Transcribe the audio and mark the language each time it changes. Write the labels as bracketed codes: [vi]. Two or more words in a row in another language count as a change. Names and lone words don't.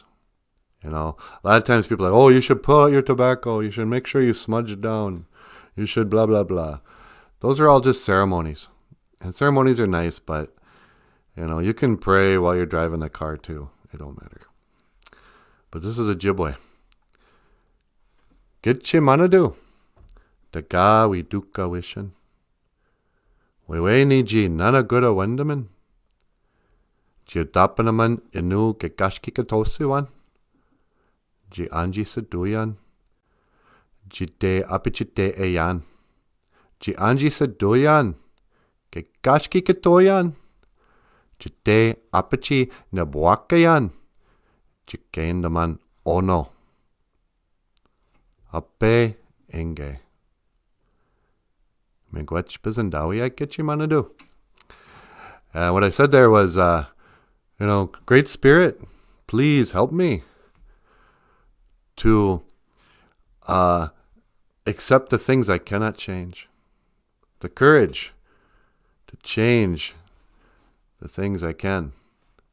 [en] A lot of times people are like, oh, you should pull out your tobacco. You should make sure you smudge it down. You should blah, blah, blah. Those are all just ceremonies. And ceremonies are nice, but, you can pray while you're driving the car, too. It don't matter. But this is Ojibwe. [oj] Gitche manadu, daga we duka wishin. We ni ji nana gura wendaman. Ji dapanaman inu gegashki katosiwan. Ji anji saduyan. Ji de apichite eyan. Ji anji saduyan. Gegashki katoyan. Ji de apichi nabuakayan. Ji kaindaman ono. Ape enge. Migwech bizandawi getchi manadu. [en] What I said there was, Great Spirit, please help me to accept the things I cannot change. The courage to change the things I can.